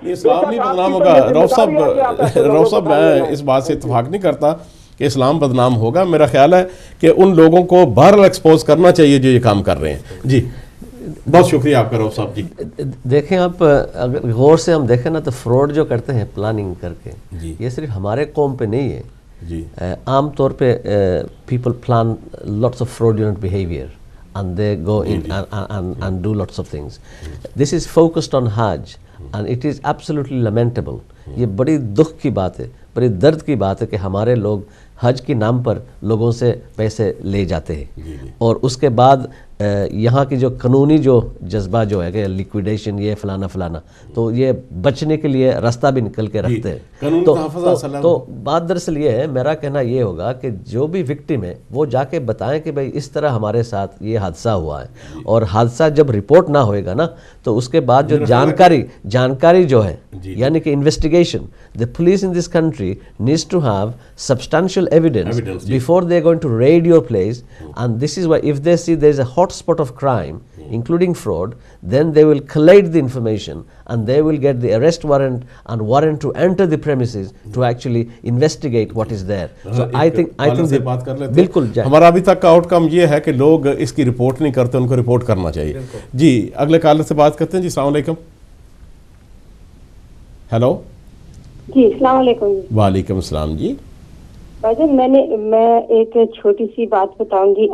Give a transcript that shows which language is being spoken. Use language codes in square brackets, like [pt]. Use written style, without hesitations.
[ur] اسلام نہیں بدنام ہوگا روف صاحب, میں اس بات سے اتفاق نہیں کرتا کہ اسلام بدنام ہوگا. میرا خیال ہے کہ ان لوگوں کو بہرحال ایکسپوز کرنا چاہیے جو یہ کام کر رہے ہیں. جی بہت شکریہ آپ کا روف صاحب. جی دیکھیں آپ اگر غور سے ہم دیکھیں نا تو فراڈ جو کرتے ہیں پلاننگ کر کے, یہ صرف ہمارے قوم پہ نہیں ہے. جی عام طور پہ [en] People plan lots of fraudulent behavior and they go in and do lots of things. This is focused on Hajj and it is absolutely lamentable. [ur] یہ بڑی دکھ کی بات ہے, بڑی درد کی بات ہے کہ ہمارے لوگ حج کے نام پر لوگوں سے پیسے لے جاتے ہیں اور اس کے بعد یہاں کی جو قانونی جو جذبہ جو ہے کہ لیکویڈیشن یہ فلانا فلانا, تو یہ بچنے کے لیے راستہ بھی نکل کے رکھتے ہیں. تو بات دراصل یہ ہے, میرا کہنا یہ ہوگا کہ جو بھی وکٹم ہے وہ جا کے بتائیں کہ بھائی اس طرح ہمارے ساتھ یہ حادثہ ہوا ہے, اور حادثہ جب رپورٹ نہ ہوئے گا نا تو اس کے بعد جو جانکاری جو ہے یعنی کہ investigation, [en] the police in this country needs to have substantial evidence before they are going to raid your place. And this is why if they see there is a hot spot of crime including fraud, then they will collate the information and they will get the arrest warrant and warrant to enter the premises to actually investigate what is there. So I think [ur] بالکل ہمارا ابھی تک کا out کم یہ ہے کہ لوگ اس کی رپورٹ نہیں کرتے, ان کو رپورٹ کرنا چاہیے. جی اگلے کالر سے بات کرتے ہیں. جی السلام علیکم. ہیلو. جی السلام علیکم. وعلیکم السلام. جی بھائی میں ایک چھوٹی سی بات بتاؤں گی.